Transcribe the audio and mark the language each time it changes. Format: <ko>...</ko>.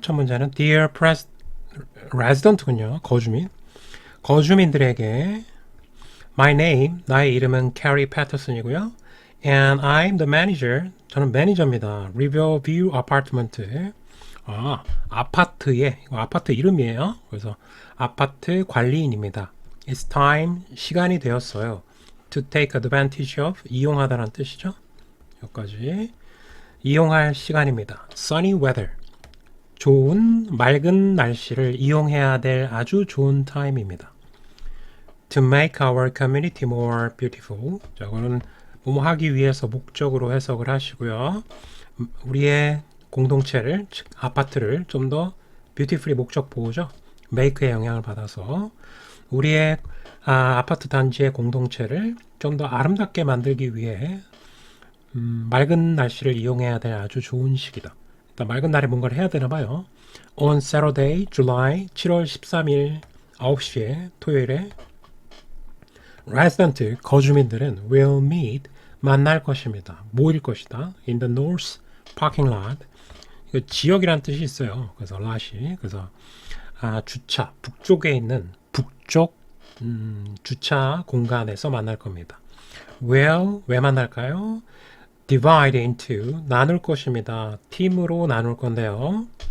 <ko>첫 문제는</ko> <en>Dear Resident</en> <ko>군요. 거주민들에게</ko> <en>My name,</en> <ko>나의 이름은 Carrie Patterson이고요.</ko> <en>And I'm the manager.</en> <ko>저는 매니저입니다.</ko> <en>Riverview Apartment.</en> <ko>아파트의, 이거 아파트 이름이에요. 그래서 아파트 관리인입니다.</ko> <en>It's time,</en> <ko>시간이 되었어요.</ko> <en>To take advantage of,</en> <ko>이용하다라는 뜻이죠. 여기까지. 이용할 시간입니다.</ko> <en>Sunny weather.</en> <ko>좋은, 맑은 날씨를 이용해야 될 아주 좋은 타임입니다.</ko> <en>To make our community more beautiful.</en> <ko>자, 이거는 뭐뭐 하기 위해서 목적으로 해석을 하시고요. 우리의 공동체를, 즉 아파트를 좀 더 beautifully 목적 보호죠. make의 영향을 받아서 우리의 아파트 단지의 공동체를 좀 더 아름답게 만들기 위해 맑은 날씨를 이용해야 될 아주 좋은 시기다. 일단 맑은 날에 뭔가를 해야 되나 봐요.</ko> <en>On Saturday, July</en> <ko>7월 13일 9시에 토요일에 resident 거주민들은</ko> <en>will meet</en> <ko>만날 것입니다. 모일 것이다.</ko> <en>In the north parking lot.</en> <ko>이거 지역이란 뜻이 있어요. 그래서 lot이 그래서 주차 북쪽에 있는 북쪽 주차 공간에서 만날 겁니다. Will 왜 만날까요?</ko> <en>Divide into</en> <ko>나눌 것입니다. 팀으로 나눌 건데요.</ko>